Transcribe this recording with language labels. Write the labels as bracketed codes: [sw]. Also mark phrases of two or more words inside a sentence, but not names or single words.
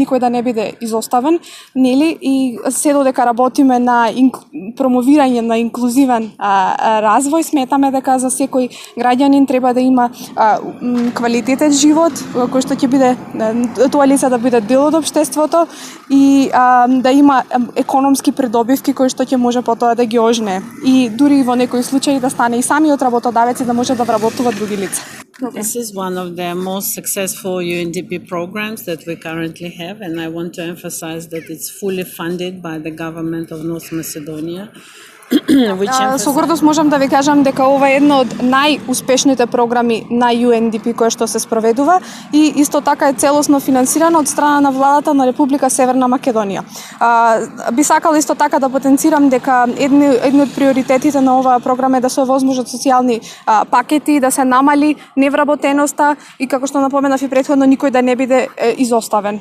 [mk] никој да не биде изоставен, нели, и се додека работиме на промовирање на инклузивен развој, сметаме дека за секој граѓанин треба да има квалитетен живот кој што ќе биде тоа лице да биде дел од општеството и да има економски придобивки кои што ќе може потоа да ги ожне и дури во некои случаи да стане и самиот работодавец и да може да вработува други лица. [en] This is one of the most successful UNDP programs that we currently have, and I want to emphasize that it's fully funded by the government of North Macedonia. [mk] Со гордост можам да ви кажам дека ова е една од најуспешните програми на UNDP која што се спроведува и исто така е целосно финансирана од страна на владата на Република Северна Македонија. Би сакала исто така да потенцирам дека едни од приоритетите на оваа програма е да се овозможат социјални пакети, да се намали невработеноста и како што напоменав и претходно никој да не биде изоставен.